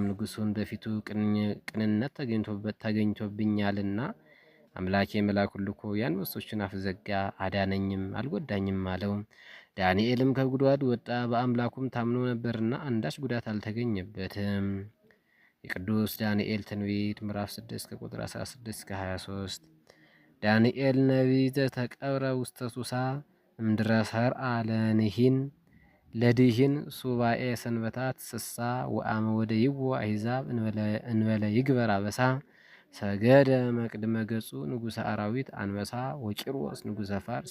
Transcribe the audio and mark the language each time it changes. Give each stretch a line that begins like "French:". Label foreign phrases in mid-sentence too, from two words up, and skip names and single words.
Amharic: ንጉሡን በፊቱ ቅንነት ተገኝቶብኛልና አምላኬ መልአኩን ልኮ የአንበሶችን አፍ ዘጋ፣ አዳነኝም አልጎዳኝም አለው። ዳንኤልም ከጉድጓድ ወጣ፣ በአምላኩም ታምኖ ነበርና አንዳች ጉዳት አልተገኘበትም። የቅዱስ ዳንኤል ትንቢት ምዕራፍ 6 ከቁጥር 16 እስከ 23።
Geez: ዳንኤል ነቢይ ዘተቀብረ ውስተ ሱሳ እምድረ ሰርአ ለድሂን ሱባኤ ሰንበታት ስሳ ወአመ ወደ ይዎ አሕዛብ እንበለ ይግበር አበሳ ሰገደ መቅድመ ገጹ ንጉሠ አራዊት አንበሳ ወቂሮስ ንጉሠ ፋርስ